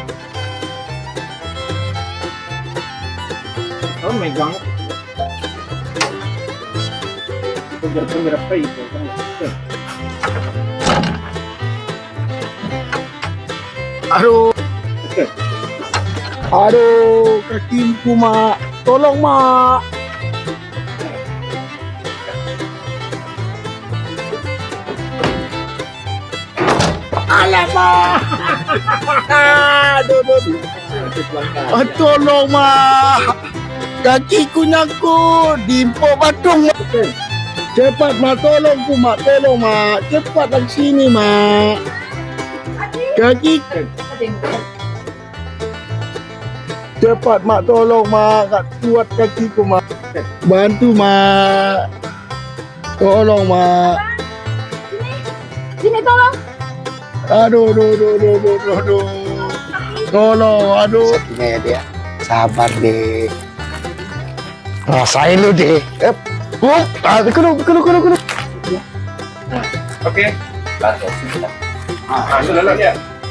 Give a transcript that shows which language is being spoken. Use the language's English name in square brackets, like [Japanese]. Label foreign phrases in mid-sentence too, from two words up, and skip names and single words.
[Indonesian] Oh, megang. penggerak apa itu? Aduh. Aduh, kakiku, Mak. Tolong, Mak. Alamak. Aduh. Tolong, Mak. Kakiku nyangkut di empuk batung, Mak. Cepat, Mak. Tolong, Mak. Tolong, Mak. Cepat dari sini, Mak. Kaki. Cepat, Mak. Tolong, Mak. Tak kuat kakiku, Mak. Bantu, Mak. Tolong, Mak. Sini tolong. Aduh. Tolong, aduh. Satunya ya, dia. Sabar, deh. Rasain lu, deh. Kudu. Oke. Sudah lah ya.